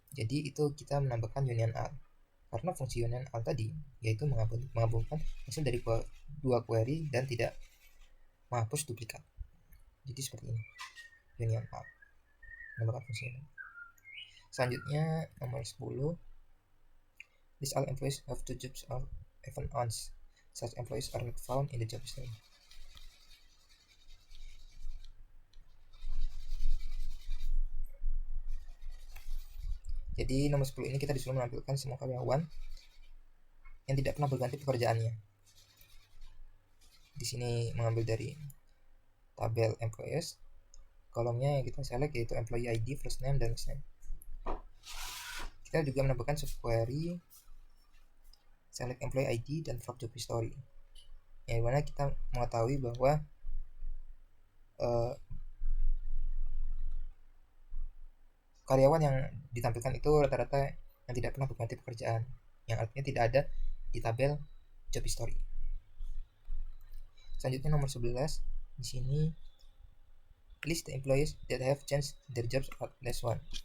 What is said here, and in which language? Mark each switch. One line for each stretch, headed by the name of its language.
Indonesian: Jadi itu kita menambahkan union all. Karena fungsi union all tadi yaitu menggabungkan hasil dari dua query dan tidak menghapus duplikat. Jadi seperti ini union all, menambahkan fungsi union. Selanjutnya nomor 10,
English: List all employees have two jobs or even once. Such employees are not found in the job history.
Indonesian: Jadi nomor 10 ini kita disuruh menampilkan semua karyawan yang tidak pernah berganti pekerjaannya. Di sini mengambil dari tabel employees. Kolomnya yang kita select yaitu employee ID, first name, dan last name. Kita juga menambahkan subquery select employee ID dan from job history, yang dimana kita mengetahui bahwa karyawan yang ditampilkan itu rata-rata yang tidak pernah berganti pekerjaan, yang artinya tidak ada di tabel job history. Selanjutnya nomor 11, di sini
English: list the employees that have changed their jobs at least one.